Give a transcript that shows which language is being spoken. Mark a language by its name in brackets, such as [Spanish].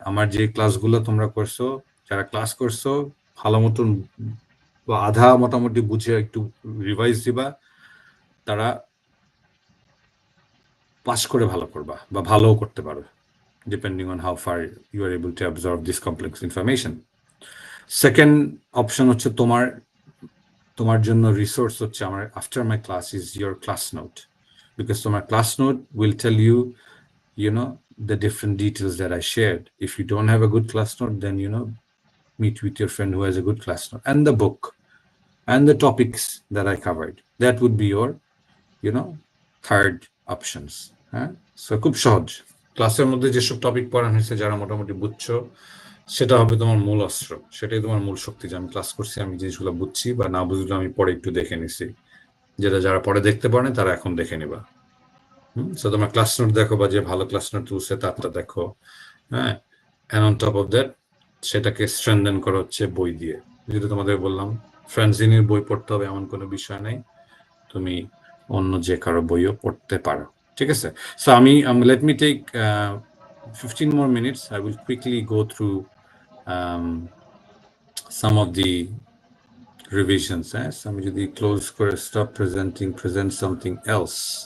[Bangla] আমার যে ক্লাসগুলো তোমরা করছো, যারা ক্লাস করছো, ভালো মতন বা আধা মোটামুটি বুঝে একটু রিভাইজ দিবা, তারা পাস করে ভালো করবা, বা ভালোও করতে পারো, [English] Depending on how far you are able to absorb this complex information. Second option হচ্ছে [Bangla] তোমার জন্য রিসোর্স হচ্ছে আমার [English] After my class is your class note, because তোমার class note will tell you the different details that I shared. If you don't have a good class note, then meet with your friend who has a good class note, and the book and the topics that I covered. That would be your third options. [Bangla] So খুব সহজ, ক্লাসের মধ্যে যেসব topic পড়ানো হয়েছে, যারা মোটামুটি বুঝছো, সেটা হবে তোমার মূল অস্ত্র, সেটাই তোমার মূল শক্তি, যে আমি ক্লাস করছি, আমি জিনিসগুলো বুঝছি, বা না বুঝলে আমি পরে একটু দেখে নিছি, যেটা যারা পরে দেখতে পারে তারা এখন দেখে নিবা। সো তোমার ক্লাস নোট দেখো, বা যে ভালো ক্লাস নোট তুলছে তারটা দেখো, হ্যাঁ? [English] and on top of that, [Bangla] সেটাকে স্ট্রেনদেন করা হচ্ছে বই দিয়ে। যেটা তোমাদের বললাম, ফ্রান্সিনীর বই পড়তে হবে এমন কোনো বিষয় নেই, তুমি অন্য যে কারো বইও পড়তে পারো, ঠিক আছে? [English] So আমি let me take 15 more minutes. I will quickly go through some of the revisions. So [Bangla] আমি যদি ক্লোজ করে [English] stop presenting, present something else.